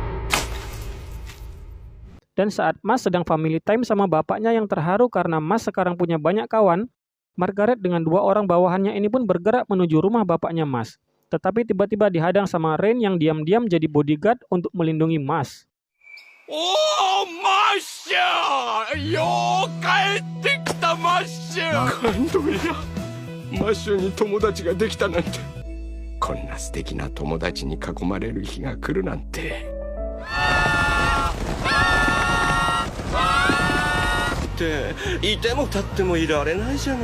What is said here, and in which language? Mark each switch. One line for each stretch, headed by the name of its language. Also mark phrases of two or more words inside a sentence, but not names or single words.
Indonesian: Dan saat Mas sedang
English: family time
Indonesian: sama bapaknya yang terharu karena Mas sekarang punya banyak kawan, Margaret dengan 2 orang bawahannya ini pun bergerak menuju rumah bapaknya Mas. Tetapi tiba-tiba dihadang sama Rain yang diam-diam jadi bodyguard untuk melindungi Mas.
Japanese: Oh, マッシュ！よう帰ってきたマッシュ！感動や。マッシュに友達ができたなんて。こんな素敵な友達に囲まれる日が来るなんて。っていても立ってもいられないじゃない。